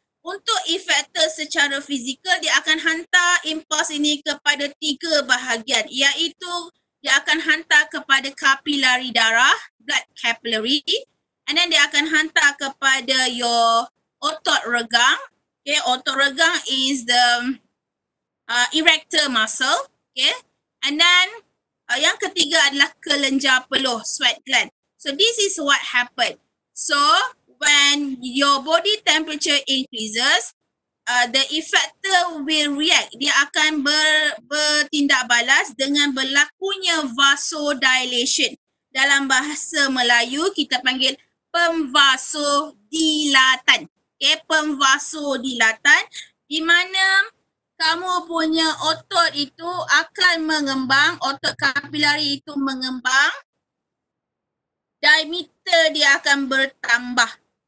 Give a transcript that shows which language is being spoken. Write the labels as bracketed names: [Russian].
[Malay] Untuk efektor secara fizikal, dia akan hantar impuls ini kepada 3 bahagian, iaitu dia akan hantar kepada kapilari darah, blood capillary, [English] and then [Malay] dia akan hantar kepada your otot regang. [English] Okay, otot regang is the erector muscle. Okay, and then [Malay] yang ketiga adalah kelenjar peluh, sweat gland. [English] So this is what happened. So when your body temperature increases, the effector will react. [Malay] Dia akan bertindak balas dengan berlakunya vasodilation. Dalam bahasa Melayu kita panggil pemvasodilatan. Okay, pemvasodilatan, di mana kamu punya otot itu akan mengembang, otot kapilari itu mengembang, diameter dia akan bertambah.